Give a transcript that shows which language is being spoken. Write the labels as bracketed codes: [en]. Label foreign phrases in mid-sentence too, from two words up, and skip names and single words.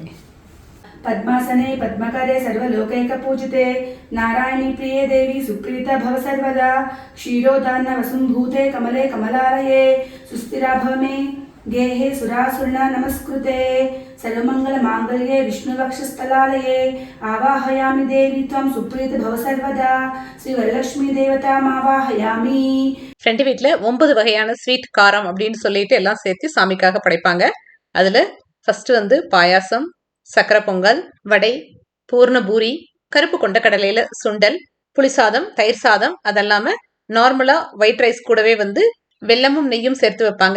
[sa] పద్మాసనే పద్మకరే సర్వలోకైక పూజితే నారాయణీ ప్రియే దేవి సుప్రీత భవ సర్వదా క్షీరోదాన్న వసుంభూతే కమలే కమలాలయే సుస్థిరా భవ మే గేహే సురాసురణ నమస్కృతే సర్వమంగళ మాంగళ్యే విష్ణువక్షస్థలాలయే ఆవాహయామి దేవి త్వం సుప్రీత భవ సర్వదా శ్రీ వరలక్ష్మీ దేవతామావాహయామి. [ta] ஃப்ரெண்டு வீட்டில் 9 வகையான ஸ்வீட் காரம் அப்படின்னு சொல்லிட்டு எல்லாம் சேர்த்து சாமிக்காக படைப்பாங்க. அதில் ஃபர்ஸ்ட் வந்து பாயாசம், சக்கரை பொங்கல், வடை, பூர்ண பூரி, கருப்பு கொண்டக்கடலையில சுண்டல், புளிசாதம், தயிர் சாதம், அதெல்லாம [en] normala white rice [ta] கூடவே வந்து வெல்லமும் நெய்யும் சேர்த்து வைப்பாங்க.